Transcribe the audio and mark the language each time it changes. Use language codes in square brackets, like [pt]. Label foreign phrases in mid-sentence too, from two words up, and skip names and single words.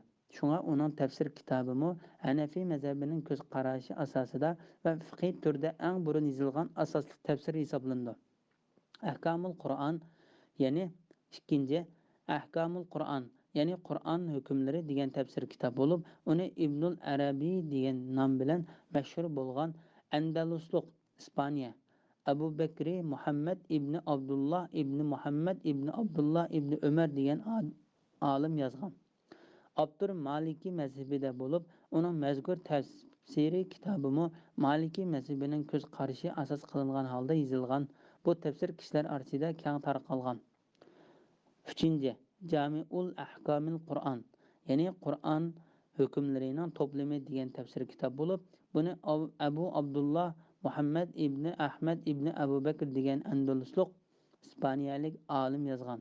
[uz] Shunga uning tafsir kitobimi Hanafiy mazhabining ko'z qarashi asosida va fiqhiy turda eng burun yozilgan asosli tafsir hisoblanadi. Ahkamul Qur'on, ya'ni ikkinchi Ahkamul Qur'on, ya'ni Qur'on hukmlari degan tafsir kitob bo'lib, uni Ibnul Arabiy degan nom bilan mashhur bo'lgan Andalusluq Ispaniya Abu Bakri Muhammad ibn Abdullah ibn Muhammad ibn Abdullah ibn Umar degan olim yozgan. Abdur Maliki mazhabida bo'lib, uning mazkur tafsiri kitobimi Maliki mazhabining ko'z qarashi asos qilingan holda yozilgan. Bu tafsir kishilar orasida keng tarqalgan. 3. Jami'ul Ahkamil Qur'on, ya'ni Qur'on hukmlarining to'plami degan tafsir kitob bo'lib, buni Abu Abdullah Muhammad ibn Ahmad ibn Abu Bakr degan Andalusluq ispaniyalik olim yozgan.